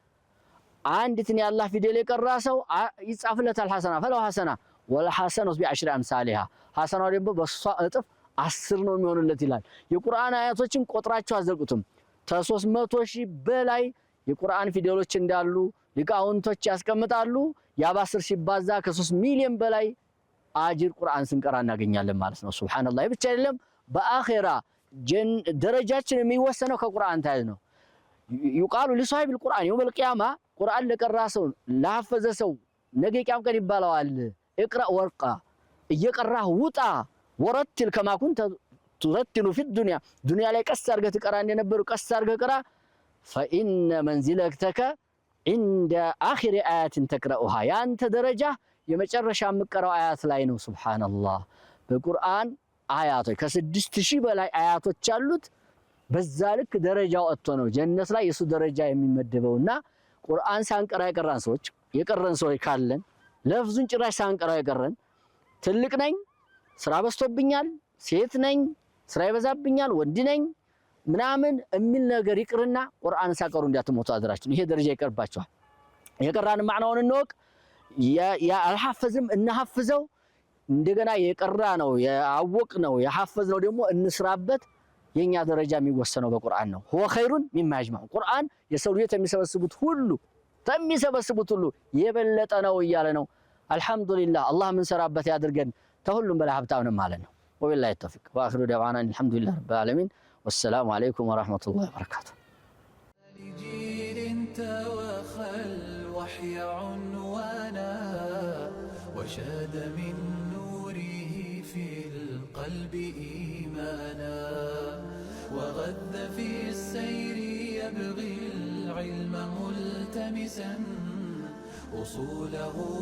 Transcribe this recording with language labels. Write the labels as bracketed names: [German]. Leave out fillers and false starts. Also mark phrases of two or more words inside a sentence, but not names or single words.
[Amharic] አንዲትን የአላህ ፊደል የቀራ ሰው ይጻፍለታል [Arabic] حسنة فله حسنة والحسنة بعشر أمثالها [Amharic] ሐሰናው ደግሞ በሷ እጥፍ 10 ነው የሚሆንለት ይላል። የቁርአን አያቶችን ቆጥራቸው አዘልቁትም ከ300,000 በላይ የቁርአን ፊደሎች እንዳሉ ሊቃውንቶች ያስቀምጣሉ። ያ በ10 ሲባዛ ከ3 ሚሊዮን በላይ አጅር ቁርአን ስንቀራ እናገኛለን ማለት ነው። ሱብሃንአላህ። ብቻ አይደለም በአኺራ ደረጃችን የሚወሰነው ከቁርአን ታይዝ ነው። [Arabic] يقال لصاحب القرآن يوم القيامة [Amharic] ቁርአን ለቀራ ሰው ለሐፈዘ ሰው ነገ ቂያም ቀን ይባላዋል اقرأ ወርቃ እየቀራህ ውጣ [Arabic] ورتل كما كنت ترتل في الدنيا [Amharic] ዱንያ ላይ ቀስ አድርገህ ትቀራ እንደነበሩ ቀስ አድርገህ ቀራ [Arabic] فإن منزلتك عند آخر آيات تقرأها [Amharic] ያንተ ደረጃ የመጨረሻ የምትቀራው አያት ላይ ነው። ሱብሃንአላህ። በቁርአን አያቶች ከ6000 በላይ አያቶች አሉት። በዛ ልክ ደረጃው ወጥቶ ነው ጀነት ላይ የሱ ደረጃ የሚመደበውና ቁርአን ሳንቀራ የቀረን ሰዎች ካለን ለፍዙን ጭራሽ ሳንቀራ የቀረን ትልቅ ነኝ ስራ በዝቶብኛል ሴት ነኝ ስራ ይበዛብኛል ወንድ ነኝ ምናምን የሚል ነገር ይቅርና ቁርአን ሳቀሩ እንዳትሞቱ አድራችሁ። ይሄ ደረጃ ይቀርባችኋል። የቀራን ማዕናውን እንወቅ። ያ አልሐፈዝም እንሐፍዘው። እንደገና የቀራ ነው ያወቅ ነው የሐፈዝ ነው ደግሞ እንስራበት። የኛ ደረጃ የሚወሰነው በቁርአን ነው። [Arabic] هو خير مما يجمع [Amharic] ቁርአን የሰው ልጅ የሚሰበስቡት ሁሉ የበለጠ ነው እያለ ነው። አልহামዱሊላህ አላህ ምን ሰራበት ያድርገን ተሁሉም በላይ ሀብታምንም ማለት ነው። [Arabic] وبالله التوفيق وآخر دعوانا الحمد لله رب العالمين والسلام عليكم ورحمة الله وبركاته። وشاد من نوره في القلب إيمانا وغذ في السير يبغي العلم ملتمسا أصوله